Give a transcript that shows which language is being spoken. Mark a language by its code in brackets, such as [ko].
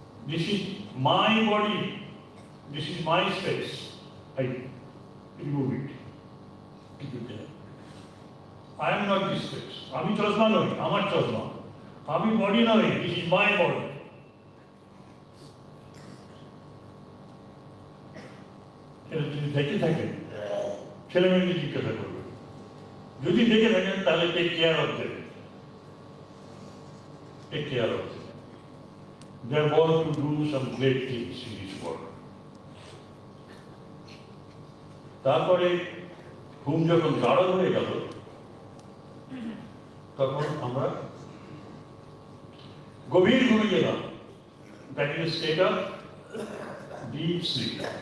[en] This is my body, this is my space. I remove it. Keep it there. I am not this space. [bn] আমি চশমা নই, আমার চশমা। আমি body নই, [en] this is my body. [bn] যদি দেখে থাকেন, ছেলে মেয়েকে জিজ্ঞাসা করবেন। যদি দেখে থাকেন তাহলে [en] Take care of them, take care of them. They are born to do some great things in this world. [bn] তারপরে ঘুম যখন গাঢ় হয়ে গেল, তখন আমরা গভীর ঘুমে গেলাম। [en] That is state of deep sleep.